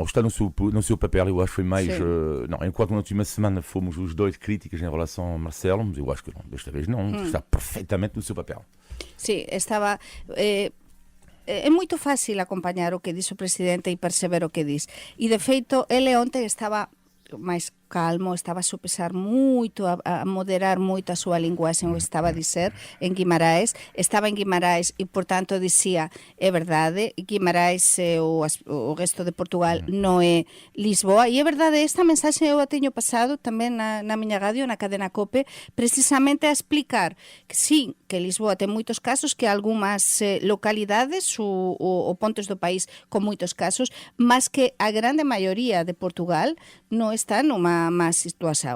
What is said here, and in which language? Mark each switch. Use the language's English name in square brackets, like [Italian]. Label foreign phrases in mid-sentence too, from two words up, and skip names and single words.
[Portuguese] Está no seu papel, eu acho que foi mais... não, enquanto na última semana fomos os dois críticos em relação a Marcelo, mas eu acho que não, desta vez não, está perfeitamente no seu papel. Sim, estava... [Galician] É moito fácil acompañar o que diz o presidente e perceber o que diz. E, de feito, ele ontem estaba máis calmo, estaba a sopesar moito, a moderar moito a súa linguaxe, o estaba a dizer en Guimarães, estaba en Guimarães e, portanto, dicía, é verdade, Guimarães o resto de Portugal non é Lisboa, e é verdade, esta mensaxe eu a teño pasado tamén na miña radio, na cadena COPE, precisamente a explicar que sí, que Lisboa ten moitos casos, que algunhas localidades ou pontos do país con moitos casos, mas que a grande maioría de Portugal non está numa má situación.